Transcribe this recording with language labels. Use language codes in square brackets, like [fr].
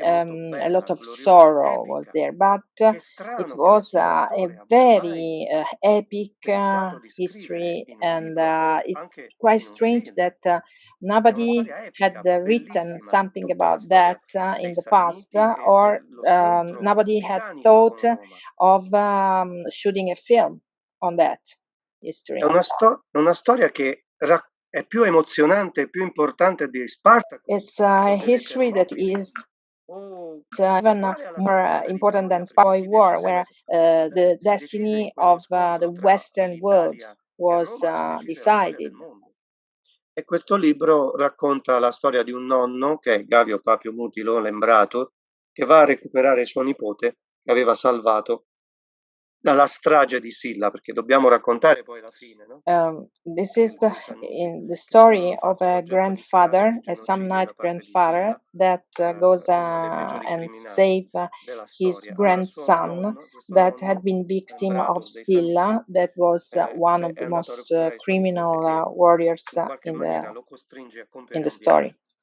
[en] A lot of sorrow was there, but it was a very epic history, and it's quite strange that nobody had written something about that in the past, or nobody had thought of shooting a film on that history. [it] È una storia che è più emozionante, più importante di Spartacus. [en] It's a history that is even more important than Spy War, where the destiny of the Western world was decided. [it] E questo libro racconta la storia di un nonno, che è Gavio Papio Mutilo Lembrato, che va a recuperare suo nipote che aveva salvato dalla strage di Silla, perché dobbiamo raccontare poi la fine, no? [en] This is the story of a grandfather, a Samnite grandfather, that goes and save his grandson that had been victim of Silla, that was one of the most criminal warriors in the story.